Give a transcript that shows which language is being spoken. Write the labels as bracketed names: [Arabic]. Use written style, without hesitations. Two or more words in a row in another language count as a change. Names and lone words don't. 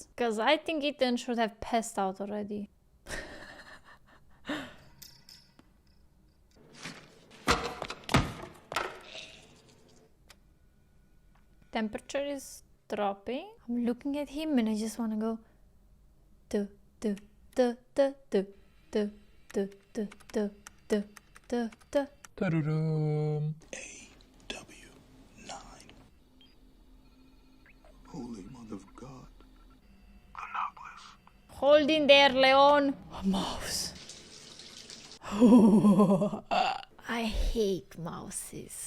[English] Because I think Ethan should have passed out already. Temperature is dropping. I'm looking at him and I just want to go duh, duh, duh, duh, duh, duh, duh, duh, duh, duh, duh, duh. AW9. Holy Mother of God. Hold in there, Leon. A mouse. I hate mouses.